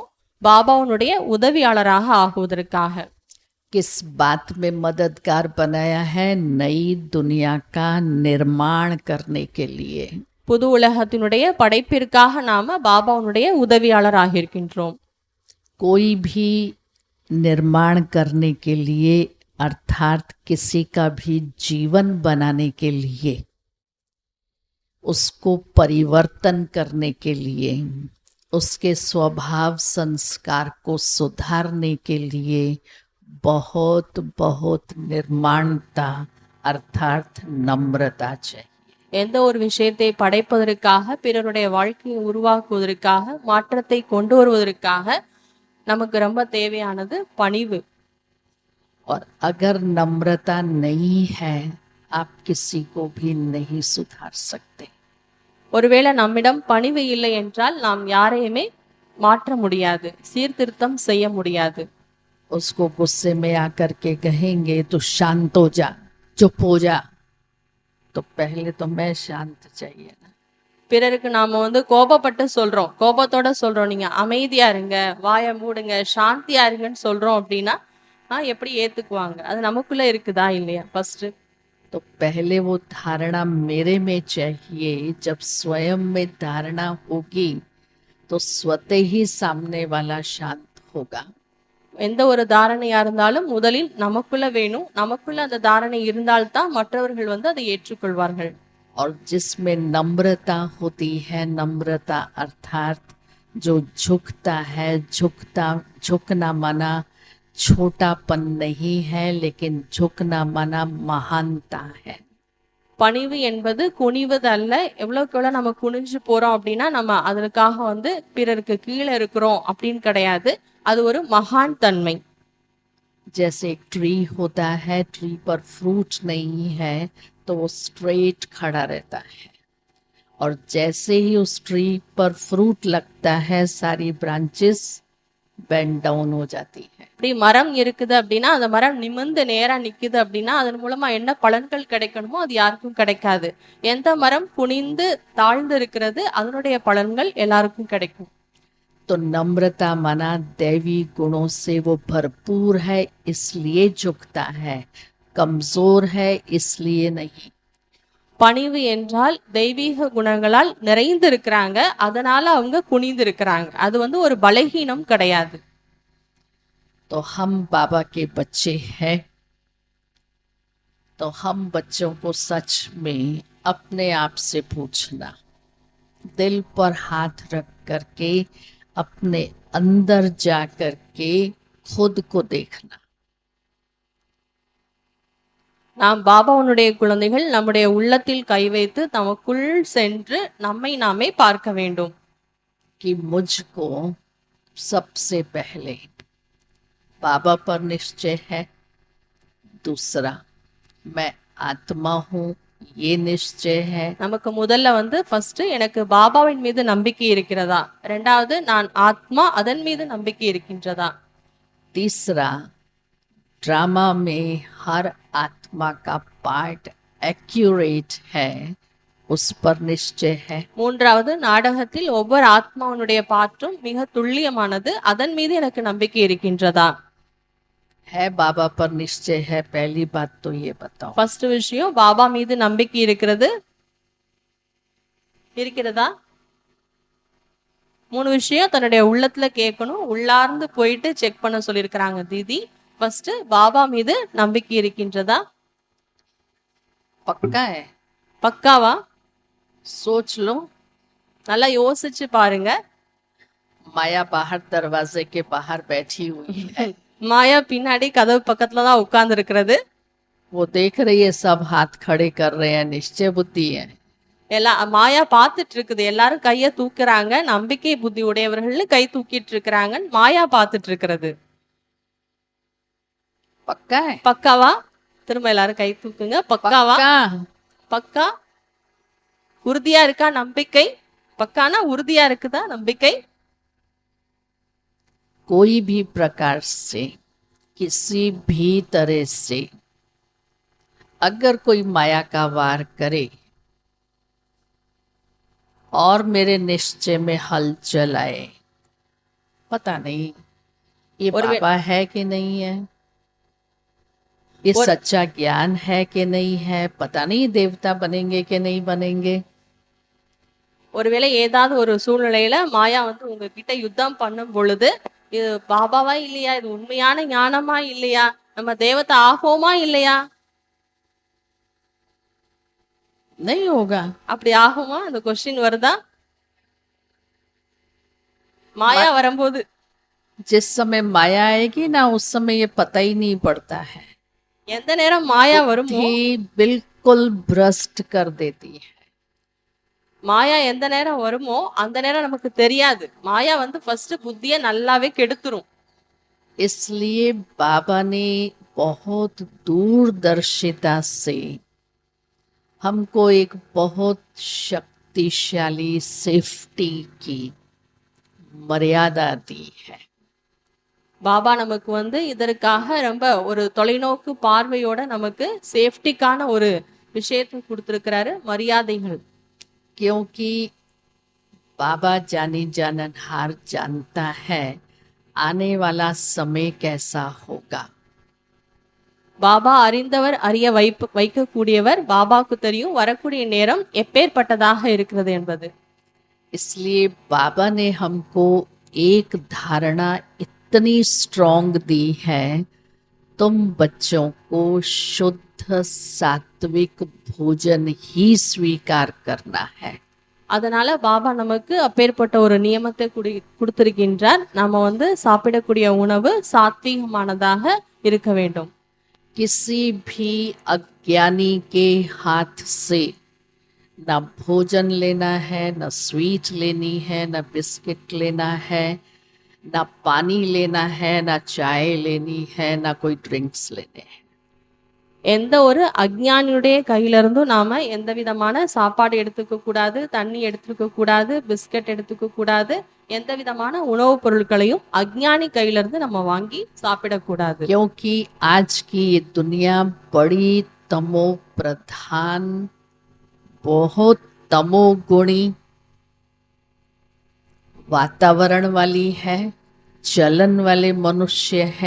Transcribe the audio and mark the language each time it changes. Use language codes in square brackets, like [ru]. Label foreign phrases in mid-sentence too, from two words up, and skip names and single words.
[ta] பாபாவுடைய உதவியாளராக ஆகுவதற்காக. [hi] किस बात में मददगार बनाया है? नई दुनिया का निर्माण करने के लिए। [ta] புது உலகத்தினுடைய படைப்பிற்காக நாம பாபாவுடைய உதவியாளர் ஆகியிருக்கின்றோம். [hi] कोई भी निर्माण करने के लिए, अर्थात किसी का भी जीवन बनाने के लिए, उसको परिवर्तन करने के लिए, उसके स्वभाव संस्कार को सुधारने के लिए बहुत बहुत निर्माणता अर्थात नम्रता चाहिए। [ta] எந்த ஒரு விஷயத்தை படைப்பதற்காக, பிறருடைய வாழ்க்கையை உருவாக்குவதற்காக, மாற்றத்தை கொண்டு வருவதற்காக நமக்கு ரொம்ப தேவையானது பணிவு. [hi] और अगर नम्रता नहीं है, आप किसी को भी नहीं सुधार सकते। [ta] ஒருவேளை நம்மிடம் பணிவு இல்லை என்றால் நாம் யாரையுமே மாற்ற முடியாது, சீர்திருத்தம் செய்ய முடியாது. [hi] उसको गुस्से में आकर के कहेंगे तो शांत हो जा, चुप हो जा, तो पहले तो मैं शांत चाहिए ना। [ta] பிறருக்கு நாம வந்து கோபப்பட்டு சொல்றோம், கோபத்தோட சொல்றோம், நீங்க அமைதியா இருங்க, வாயை மூடுங்க, சாந்தியா இருங்கன்னு சொல்றோம் அப்படின்னா எப்படி ஏத்துக்குவாங்க? அது நமக்குள்ள இருக்குதா இல்லையா? ஃபர்ஸ்ட் [hi] तो पहले वो धारणा मेरे में चाहिए। जब स्वयं में धारणा होगी तो स्वतः ही सामने वाला शांत होगा। [ta] எந்த ஒரு தாரணையா இருந்தாலும் முதலில் நமக்குள்ள வேணும். நமக்குள்ள அந்த தாரணை இருந்தால்தான் மற்றவர்கள் வந்து அதை ஏற்றுக்கொள்வார்கள். [hi] और जिसमें नम्रता होती है, नम्रता अर्थात जो झुकता है, झुकना माना छोटापन नहीं है, लेकिन झुकना माना महानता है। [ta] பணிவு என்பது குனிவது அல்ல. எவ்வளவுக்கு எவ்வளவு நம்ம குனிஞ்சு போறோம் அப்படின்னா நம்ம அதற்காக வந்து பிறருக்கு கீழே இருக்கிறோம் அப்படின்னு கிடையாது. அது ஒரு மகான் தன்மை. [hi] जैसे एक ट्री होता है, ट्री पर फ्रूट नहीं है तो वो स्ट्रेट खड़ा रहता है, और जैसे ही उस ट्री पर फ्रूट लगता है, सारी [en] branches bend down [hi] हो जाती है। [ta] இப்படி மரம் இருக்குது அப்படின்னா அந்த மரம் நிமிர்ந்து நேரா நிக்குது அப்படின்னா அதன் மூலமா என்ன பலன்கள் கிடைக்கணுமோ அது யாருக்கும் கிடைக்காது. எந்த மரம் குனிந்து தாழ்ந்து இருக்கிறது அதனுடைய பலன்கள் எல்லாருக்கும் கிடைக்கும். [hi] तो नम्रता माना दैवी गुणों से वो भरपूर है इसलिए झुकता है, कमजोर है इसलिए नहीं। [ta] பணிவு என்றால் தெய்வீக குணங்களால் நிறைந்து இருக்கிறாங்க, அதனால அவங்க குனிந்து இருக்கிறாங்க. அது வந்து ஒரு பலகீனம் கிடையாது. [hi] तो हम बाबा के बच्चे हैं, तो हम बच्चों को सच में अपने आप से पूछना, दिल पर हाथ रख करके अपने अंदर जा करके खुद को देखना। [ta] நாம் பாபாவுடைய குழந்தைகள் நம்முடைய உள்ளத்தில் கை வைத்து தமக்குள் சென்று நம்மை நாமே பார்க்க வேண்டும். [hi] कि मुझको सबसे पहले बाबा पर निश्चय है, दूसरा मैं आत्मा हूँ ये निश्चय है, [ta] நமக்கு முதல்ல வந்து ஃபர்ஸ்ட் எனக்கு பாபாவின் மீது நம்பிக்கை இருக்கிறதா, இரண்டாவது நான் ஆத்மா அதன் மீது நம்பிக்கை இருக்கின்றதா, [hi] तीसरा ड्रामा में हर आत्मा का [en] part accurate [hi] है उस पर निश्चय है, [ta] மூன்றாவது நாடகத்தில் ஒவ்வொரு ஆத்மாவுடைய பாற்றும் மிக துல்லியமானது அதன் மீது எனக்கு நம்பிக்கை இருக்கின்றதா. [hi] है बाबा पर निश्चय है, पहली बात तो ये बताओ। [ta] ஃபர்ஸ்ட் விஷயம் பாபா மீது நம்பிக்கை இருக்கிறதா. மூணு விஷயம் தன்னுடைய உள்ளத்துல கேட்கணும், உள்ளார்ந்து போயிட்டு செக் பண்ண சொல்லியிருக்கிறாங்க தீதி. ஃபர்ஸ்ட் பாபா மீது நம்பிக்கை இருக்கின்றதா. [hi] पक्का है? [ta] பக்காவா? [hi] सोच लो। [ta] நல்லா யோசிச்சு பாருங்க. [hi] माया बाहर दरवाजे के बाहर बैठी हुई है, [ta] மாயா பின்னாடி கதவு பக்கத்துல தான் உட்கார்ந்து இருக்கிறது. [hi] वो देख रही है सब हाथ खड़े कर रहे हैं, निश्चय बुद्धि है। [ta] மாயா பார்த்துட்டு இருக்குது, எல்லாரும் கைய தூக்குறாங்க, நம்பிக்கை புத்தி உடையவர்கள் கை தூக்கிட்டு இருக்கிறாங்க, மாயா பார்த்துட்டு இருக்கிறது. [hi] पक्का है? [ta] பக்காவா? திரும்ப எல்லாரும் கை தூக்குங்க. பக்காவா? [hi] पक्का। [ta] பக்கா? உறுதியா இருக்கா நம்பிக்கை? பக்கானா உறுதியா இருக்குதா நம்பிக்கை? [hi] कोई भी प्रकार से, किसी भी तरह से अगर कोई माया का वार करे और मेरे निश्चय में हलचल आए, पता नहीं ये और बाबा है कि नहीं है, ये और- सच्चा ज्ञान है कि नहीं है, पता नहीं देवता बनेंगे कि नहीं बनेंगे। [ta] ஒருவேளை ஏதாவது ஒரு சூழ்நிலையில மாயா வந்து உங்ககிட்ட யுத்தம் பண்ணும் பொழுது, இது பாபாவா இல்லையா, இது உண்மையான ஞானமா இல்லையா, நம்ம தேவதை ஆகோமா இல்லையா, [hi] नहीं होगा। [ta] அப்படி ஆகுமா, அந்த கொஸ்டின் வருதா மாயா வரும்போது? [hi] जिस समय माया आएगी ना, उस समय ये पता ही नहीं पड़ता है, [ta] எந்த நேரம் மாயா வருமோ, [hi] बुद्धि बिल्कुल भ्रष्ट कर देती है। [ta] மாயா எந்த நேரம் வருமோ அந்த நேரம் நமக்கு தெரியாது. மாயா வந்து ஃபர்ஸ்ட் புத்திய நல்லாவே கெடுத்துரும். [hi] इसलिए बाबा ने बहुत दूरदर्शिता से हमको एक बहुत शक्तिशाली सेफ्टी की मर्यादा दी है। [ta] பாபா நமக்கு வந்து இதற்காக ரொம்ப ஒரு தொலைநோக்கு பார்வையோட நமக்கு சேஃப்டிக்கான ஒரு விஷயத்தை கொடுத்திருக்கிறாரு, மரியாதைகள். [hi] क्योंकि बाबा जानी जाननहार जानता है आने वाला समय कैसा होगा। [ta] பாபா அறிந்தவர், அறிய வைக்கக்கூடியவர். பாபாவுக்கு தெரியும் வரக்கூடிய நேரம் எப்பேற்பட்டதாக இருக்கிறது என்பது. [hi] इसलिए बाबा ने हमको एक धारणा इतनी स्ट्रॉन्ग दी है, तुम बच्चों को शुद्ध सात्विक भोजन ही स्वीकार करना है। [ta] அதனால பாபா நமக்கு அப்பேற்பட்ட ஒரு நியமத்தை கொடுத்திருக்கின்றார். நாம வந்து சாப்பிடக்கூடிய உணவு சாத்வீகமானதாக இருக்க வேண்டும். [hi] किसी भी अज्ञानी के हाथ से न भोजन लेना है, न स्वीट लेनी है, न बिस्किट लेना है, न पानी लेना है, न चाय लेनी है, न कोई ड्रिंक्स लेने हैं। [ta] எந்த ஒரு அஞ்ஞானியுடைய கையிலிருந்தும் நாம எந்த விதமான சாப்பாடு எடுத்துக்க கூடாது, தண்ணி எடுத்துக்க கூடாது, பிஸ்கட் எடுத்துக்க கூடாது. எந்த விதமான உணவுப் பொருட்களையும் அஞ்ஞானி கையிலிருந்து நம்ம வாங்கி சாப்பிடக்கூடாது. [hi] क्योंकि आज की ये दुनिया बड़ी तमो प्रधान, बहुत तमोगुणी वातावरण वाली है, चलन वाले मनुष्य है।